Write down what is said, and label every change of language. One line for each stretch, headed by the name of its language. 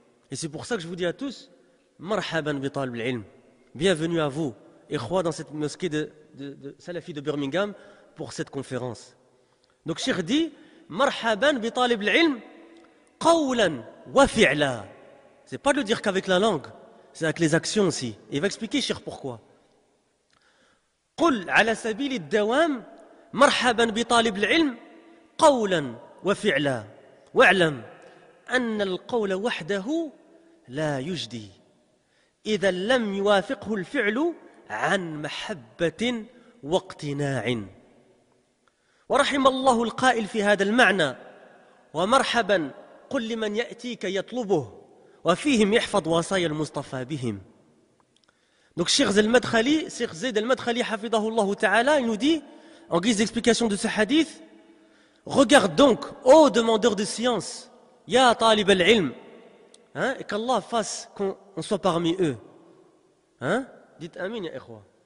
French: Et c'est pour ça que je vous dis à tous
Arabic: مرحبا بطالب العلم.
French: Bienvenue à vous, ikhwa, dans cette mosquée de Salafi de Birmingham pour cette conférence. Donc Cheikh dit
Arabic: مرحبا بطالب العلم قولا وفعلا.
French: C'est pas de le dire qu'avec la langue, c'est avec les actions aussi. Et il va expliquer Cheikh pourquoi.
Arabic: قل على سبيل الدوام مرحبا بطالب العلم قولا وفعلا واعلم أن القول وحده لا يجدي إذا لم يوافقه الفعل عن محبة واقتناع. ورحم الله القائل في هذا المعنى ومرحبا قل لمن يأتيك يطلبه وفيهم يحفظ وصايا المصطفى بهم.
French: Donc Cheikh Zayd al-Madkhali, hafidahullah ta'ala, il nous dit, en guise d'explication de ce hadith, regarde donc, ô demandeur de science, ya talib al-ilm, hein, et qu'Allah fasse qu'on soit parmi eux. Hein? Dites amin, ya ikhwa.